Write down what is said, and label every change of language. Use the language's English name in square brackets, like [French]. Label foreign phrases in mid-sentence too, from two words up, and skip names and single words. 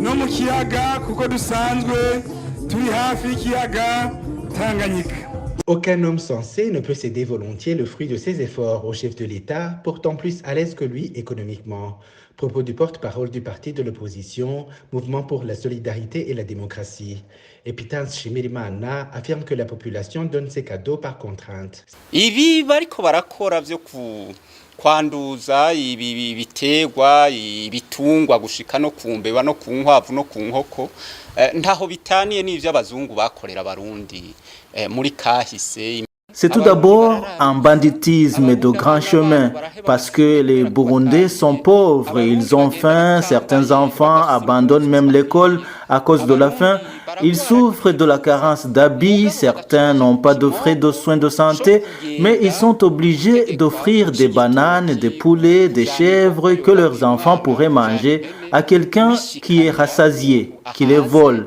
[French] Aucun homme sensé ne peut céder volontiers le fruit de ses efforts au chef de l'État, pourtant plus à l'aise que lui économiquement. Propos du porte-parole du parti de l'opposition, Mouvement pour la solidarité et la démocratie. Epitans Shimirimana affirme que la population donne ses cadeaux par contrainte. [Rundi] Kwanduza ibitegwa ibitungwa gushika no kumbeba no kunkwavu no kunkoko ntaho bitaniye n'ivyo abazungu bakorera abarundi muri kahise. [French] C'est tout d'abord un banditisme de grand chemin parce que les Burundais sont pauvres, ils ont faim, certains enfants abandonnent même l'école à cause de la faim, ils souffrent de la carence d'habits, certains n'ont pas de frais de soins de santé, mais ils sont obligés d'offrir des bananes, des poulets, des chèvres que leurs enfants pourraient manger à quelqu'un qui est rassasié, qui les vole.